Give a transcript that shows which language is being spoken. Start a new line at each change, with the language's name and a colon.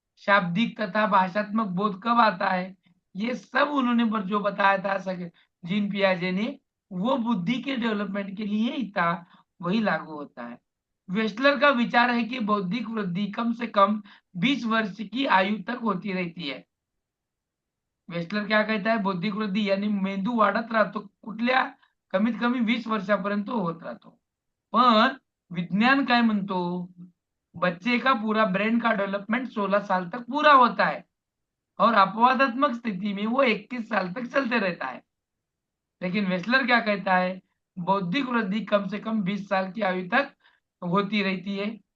Hindi: शाब्दिक तथा भाषात्मक बोध कब आता है, ये सब उन्होंने जो बताया था जीन पियाजे ने, वो बुद्धि के डेवलपमेंट के लिए ही था, वही लागू होता है। वेस्टलर का विचार है कि बौद्धिक वृद्धि कम से कम 20 वर्ष की आयु तक होती रहती है। वेस्टलर क्या कहता है?
Marathi: बौद्धिक वृद्धी यानी मेंदू वाढत राहतो कुठल्या कमीत कमी 20 वर्षापर्यंत होत राहतो। पण विज्ञान काय म्हणतो?
Hindi: बच्चे का पूरा ब्रेन का डेवलपमेंट 16 साल तक पूरा होता है और अपवादात्मक स्थिति में वो 21 साल तक चलते रहता है। लेकिन वेस्टलर क्या कहता है? बौद्धिक वृद्धि कम से कम 20 साल की आयु तक होती रहती है।